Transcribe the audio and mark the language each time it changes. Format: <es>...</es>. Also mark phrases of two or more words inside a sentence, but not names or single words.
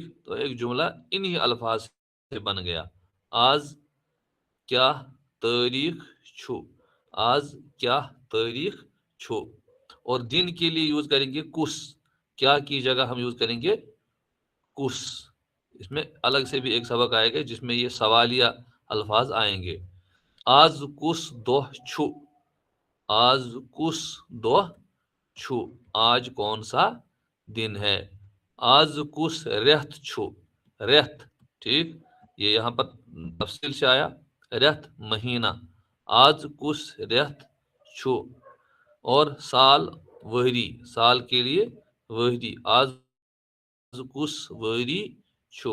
<ur>تو ایک جملہ انہی الفاظ سے بن گیا</ur> <ks>آج کیا تاریخ چھو آج کیا تاریخ چھو.</ks> <ur>اور دن کے لیے یوز کریں گے کس کیا کی جگہ ہم یوز کریں گے کس. اس میں الگ سے بھی ایک سبق آئے گا جس میں یہ سوالیہ الفاظ آئیں گے.</ur> <ks>آج کس دہ چھو آج کس دہ چھو</ks> <ur>آج کون سا دن ہے. آج کس ریت چھو ریت ٹھیک یہ یہاں پر تفصیل سے آیا ریت مہینہ آج کس ریت چھو. اور سال وہری سال کے لیے وہری</ur> <ks>آج کس وری چھو.</ks>